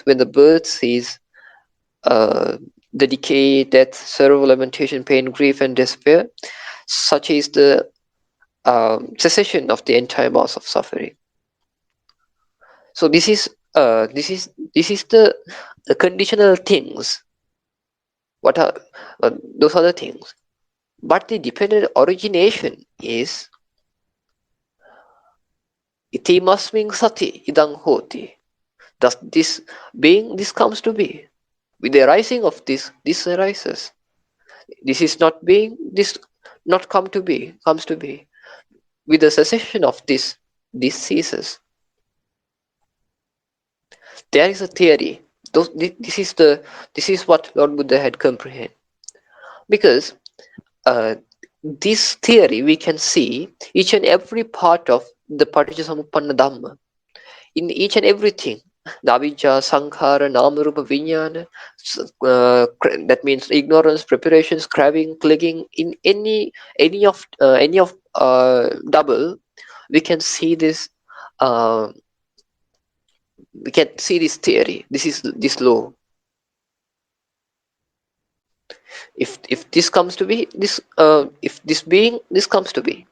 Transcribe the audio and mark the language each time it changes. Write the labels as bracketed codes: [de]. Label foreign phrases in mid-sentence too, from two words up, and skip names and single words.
[en] When the birth cease, the decay, death, sorrow, lamentation, pain, grief, and despair, such is the cessation of the entire mass of suffering. So this is the conditional things. What are those are the things? But the dependent origination is [pi] itimasming sati idang hoti. [en] Thus this being, this comes to be. With the arising of this arises. This is not being, this not come to be, comes to be. With the cessation of this ceases. There is a theory. This is what Lord Buddha had comprehended. Because uh, this theory we can see each and every part of the [pi] Patichcha Samuppanna Dhamma. [en] In each and everything, the [pi] avijja, sankhara, namarupa, vijnana, [en] that means ignorance, preparations, craving, clinging, in any of double, we can see this. Uh, we can see this theory. This is this law. If this comes to be, this if this being, this comes to be.